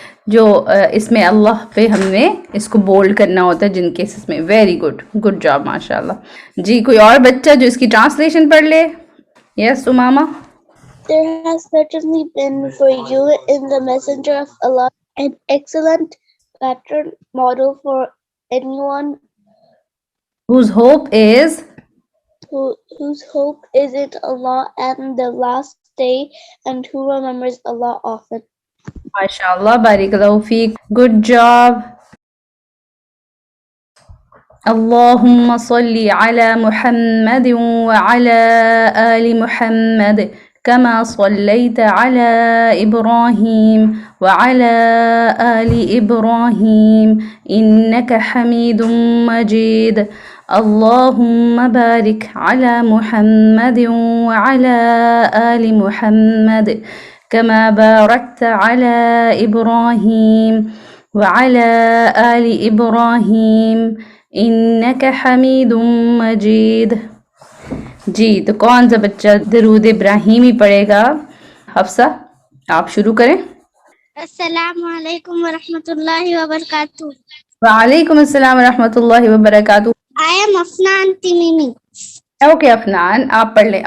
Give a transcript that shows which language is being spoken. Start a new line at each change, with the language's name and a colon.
Urdu: جو اس میں اللہ پہ ہم نے اس کو بولڈ کرنا ہوتا ہے جن کیسز میں.
English: very good, good job
Urdu: ماشاء اللہ. جی کوئی اور بچہ جو اس کی ٹرانسلیشن پڑھ لے؟ یس اماما.
English: There has certainly been for you in the messenger of Allah an excellent pattern model for anyone whose hope is in Allah and the last day and who remembers Allah often. MashaAllah, barakallahu feek. Good job.
Arabic: اللهم صل على محمد وعلى آل محمد كما صليت على إبراهيم وعلى آل إبراهيم إنك حميد مجيد. اللهم بارك على محمد وعلى آل محمد كما باركت على إبراهيم وعلى آل إبراهيم إنك حميد مجيد.
Urdu: جی تو کون سا بچہ درود ابراہیمی پڑھے گا؟ حفصہ آپ شروع کریں. السلام علیکم ورحمۃ اللہ وبرکاتہ. وعلیکم السلام ورحمۃ اللہ وبرکاتہ.
English: I am Afnan Timimi.
Urdu: Okay Afnan آپ پڑھ لیں.